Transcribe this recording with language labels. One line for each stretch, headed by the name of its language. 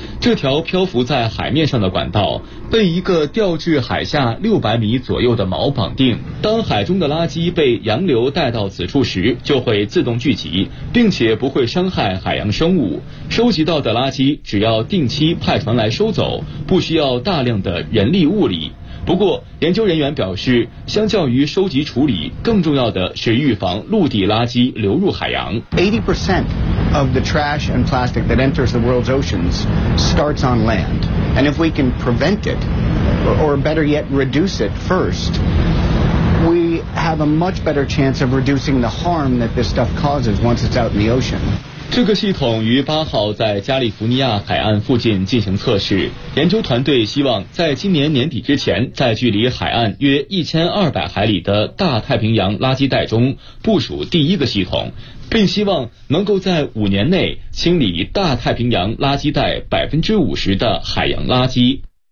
Chinese: 这条漂浮在海面上的管道被一个吊至海下600米左右的锚绑定，当海中的垃圾被洋流带到此处时，就会自动聚集，并且不会伤害海洋生物。收集到的垃圾只要定期派船来收走，不需要大量的人力物力。不过研究人员表示，相较于收集处理，更重要的是预防陆地垃圾流入海洋。
English: 80% of the trash and plastic that enters the world's oceans starts on land, and if we can prevent it or better yet reduce it first, we have a much better chance of reducing the harm that this stuff causes once it's out in the ocean。
Chinese: 这个系统于8号在加利福尼亚海岸附近进行测试，研究团队希望在今年年底之前，在距离海岸约1200海里的大太平洋垃圾带中部署第一个系统，并希望能够在5年内清理大太平洋垃圾带50%的海洋垃圾。